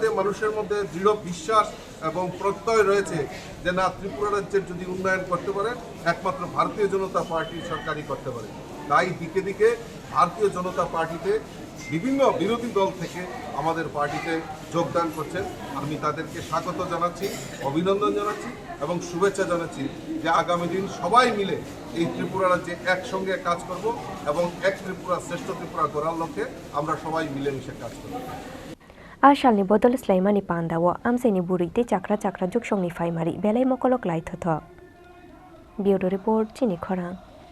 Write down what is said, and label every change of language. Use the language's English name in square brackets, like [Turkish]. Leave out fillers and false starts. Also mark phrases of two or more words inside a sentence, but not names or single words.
[Bangla] মানুষের মধ্যে দৃঢ় বিশ্বাস এবং প্রত্যয় রয়েছে যে না ত্রিপুরা রাজ্যের যদি উন্নয়ন করতে পারে একমাত্র ভারতীয় জনতা পার্টির সরকারই করতে পারে তাই দিকে দিকে ভারতীয় জনতা পার্টিতে বিভিন্ন বিরোধী দল থেকে আমাদের পার্টিতে যোগদান করছেন আমি তাদেরকে স্বাগত জানাচ্ছি অভিনন্দন জানাচ্ছি এবং শুভেচ্ছা জানাচ্ছি যে আগামী দিন সবাই মিলে এই ত্রিপুরা রাজ্যে একসঙ্গে কাজ করব এবং এক ত্রিপুরা শ্রেষ্ঠ ত্রিপুরা গড়ার লক্ষ্যে আমরা সবাই মিলেমিশে কাজ করব [Kok Borok] Ashalni bodol slaimani pandawo amsaini burite chakra juksongni faimari belai mokolok laithotho [English] Bureau Report [Kok Borok] Chini Khorang